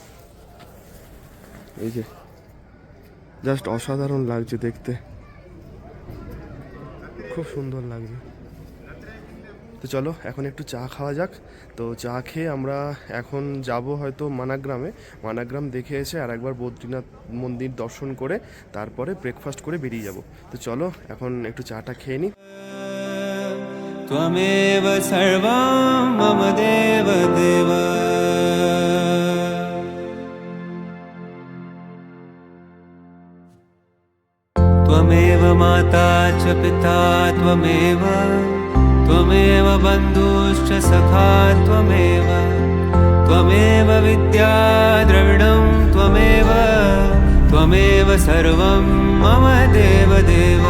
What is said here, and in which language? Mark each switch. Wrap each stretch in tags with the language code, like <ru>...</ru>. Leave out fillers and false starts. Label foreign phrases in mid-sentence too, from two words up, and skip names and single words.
<bn>এই যে জাস্ট অসাধারণ লাগছে দেখতে। খুব সুন্দর লাগছে। তো চলো এখন একটু চা খাওয়া যাক। তো চা খেয়ে আমরা এখন যাব হয়তো মানাগ্রামে। মানাগ্রাম দেখে এসে আর একবার বদ্রীনাথ মন্দির দর্শন করে তারপরে ব্রেকফাস্ট করে বেরিয়ে যাব। তো চলো এখন একটু চাটা খেয়ে নিই।</bn> <sa>त्वमेव सर्वं मम देव देव। त्वमेव माता च पिता त्वमेव, त्वमेव बन्धुश्च सखा त्वमेव, त्वमेव विद्या द्रविणं त्वमेव, त्वमेव सर्वं मम देव देव।</sa>